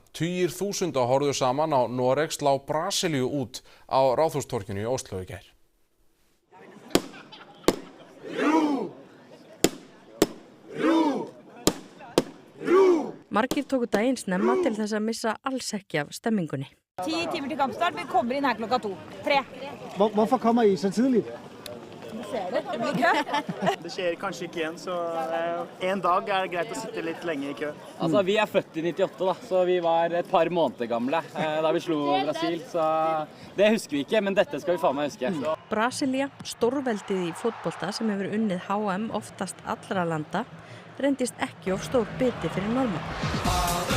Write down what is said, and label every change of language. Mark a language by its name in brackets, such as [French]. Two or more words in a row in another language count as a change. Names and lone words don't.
[Icelandic] Tugir þúsunda horfðu saman á Noreg slá Brasilíu út á Ráðhústorginu í Ósló í gær. Margir tóku daginn snemma til þess að missa alls ekki af stemmingunni. [Norwegian] 10 timer til kampstart, vi kommer inn her klokka 2. 3. [Danish] Hvorfor kommer I så tidligt? [Norwegian] Det blir kø. Det skjer kanskje ikke igjen, så en dag er det greit å sitte litt lenge i kø. Altså, vi er født i 98 da, så vi var et par måneder gamle da vi slo Brasil, så det husker vi ikke, men dette skal vi faen meg huske. [Icelandic] Brasilia, stórveldið í fótbolta sem hefur unnið HM oftast allra landa, reyndist ekki of stór biti fyrir Norðmenn.